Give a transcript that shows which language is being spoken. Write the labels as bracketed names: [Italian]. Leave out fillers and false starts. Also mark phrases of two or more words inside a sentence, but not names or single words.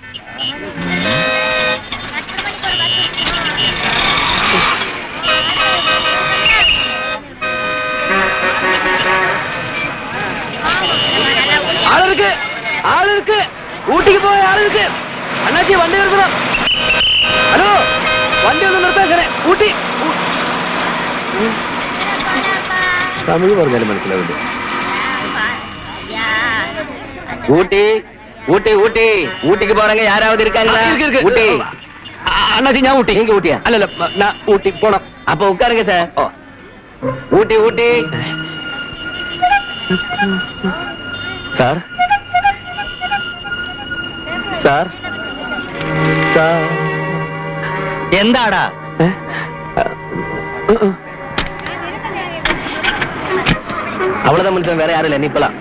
[Malayalam] ആളുകൾക്ക് ഊട്ടിക്ക് പോയ ആളുകൾക്ക് അണ്ണാച്ചി വണ്ടി നിർത്തണം. ഹലോ, വണ്ടി ഒന്ന് നിർത്താൻ. ഊട്ടി തമിഴ് പറഞ്ഞാലും മനസ്സിലാവില്ല. [Tamil] ஊட்டி ஊட்டி ஊட்டி ஊட்டிக்கு போறங்க யாராவது இருக்காங்களா? ஊட்டி அண்ணாச்சி, நான் ஊட்டி. நீங்க ஊட்டியா? அல்ல, நான் ஊட்டி போனோம். அப்ப உட்காருங்க சார். ஊட்டி ஊட்டி [Malayalam] സാർ സാർ സാർ എന്താടാ? [Tamil] அவ்வளவுதான் மனுஷன், வேற யாரும் இல்லை. நீ போலாம்.